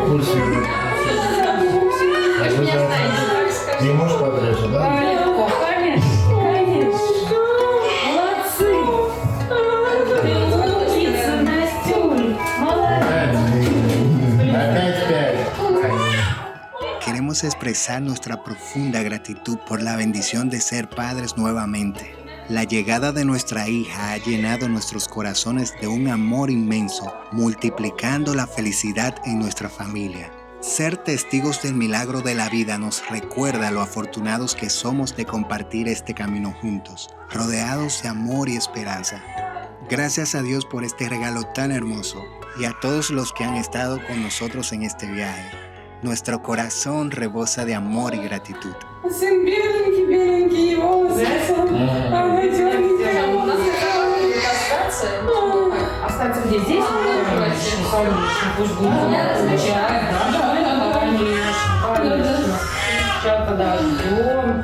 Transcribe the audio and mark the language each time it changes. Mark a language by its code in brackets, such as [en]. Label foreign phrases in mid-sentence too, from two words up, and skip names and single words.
[ru] Пульсируй. Вы же меня знаете. Не можешь подрежь, да? Легко, конечно. Молодцы. Ты умница, Настюль. Молодец. Опять 5. [es] Queremos expresar nuestra profunda gratitud por la bendición de ser padres nuevamente. La llegada de nuestra hija ha llenado nuestros corazones de un amor inmenso, multiplicando la felicidad en nuestra familia. Ser testigos del milagro de la vida nos recuerda lo afortunados que somos de compartir este camino juntos, rodeados de amor y esperanza. Gracias a Dios por este regalo tan hermoso y a todos los que han estado con nosotros en este viaje. Nuestro corazón rebosa de amor y gratitud. [ru] Сын беленький, его Ага, остаться где здесь? Конечно, пусть будет. Сейчас подождем.